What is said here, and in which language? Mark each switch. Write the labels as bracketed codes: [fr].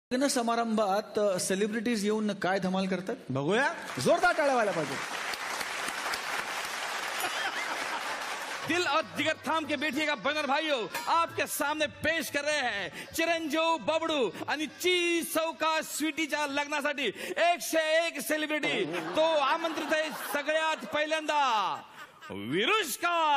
[mr] लग्न समारंभात सेलिब्रिटीज येऊन काय धमाल करतात बघूया. जोरदार टाळ्या व्हायला पाहिजे. [hi] दिल और जिगर थाम के बैठिएगा बनर भाइयों, आपके सामने पेश कर रहे हैं चिरंजीव बबडू [mr] आणि ची सौका स्वीटीच्या लग्नासाठी [hi] 101 सेलिब्रिटी. [mr] तो आमंत्रित आहे सगळ्यात पहिल्यांदा विरुष्का.